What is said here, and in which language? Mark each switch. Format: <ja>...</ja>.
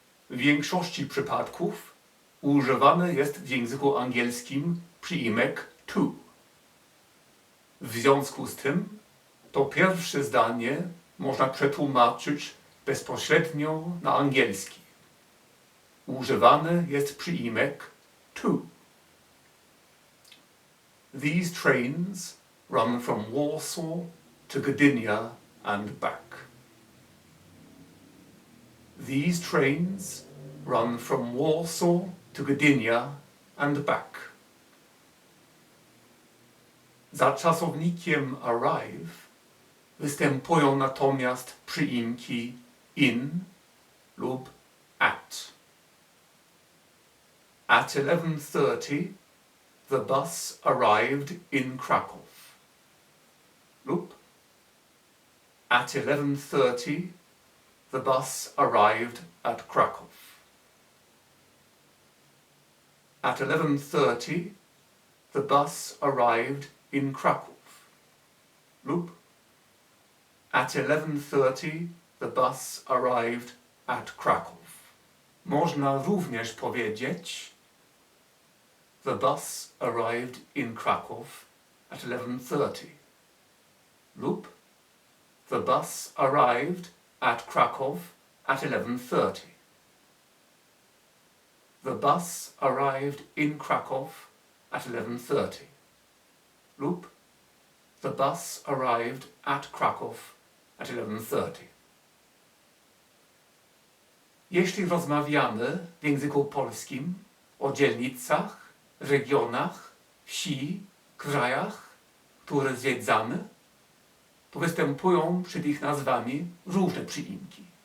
<pl>W większości przypadków używany jest w języku angielskim przyimek to. W związku z tym to pierwsze zdanie można przetłumaczyć bezpośrednio na angielski. Używany jest przyimek to.</pl> <en>These trains run from Warsaw to Gdynia and back. These trains run from Warsaw to Gdynia and back.</en> <pl>Za czasownikiem arrive występują natomiast przyimki in lub at.</pl> <en>At 11:30 the bus arrived in Krakow. Lub at 11:30 the bus arrived at Krakow. At 11:30 the bus arrived in Krakow. Lub at 11:30 the bus arrived at Krakow.</en> <pl>Można również powiedzieć</pl> <en>the bus arrived in Krakow at 11:30. Lub the bus arrived at Krakow at 11:30. The bus arrived in Krakow at 11:30. Lub the bus arrived at Krakow at 11:30.</en> <pl>Jeśli rozmawiamy w języku polskim o dzielnicach, regionach, wsi, krajach, które zwiedzamy, to występują przed ich nazwami różne przyimki.</pl>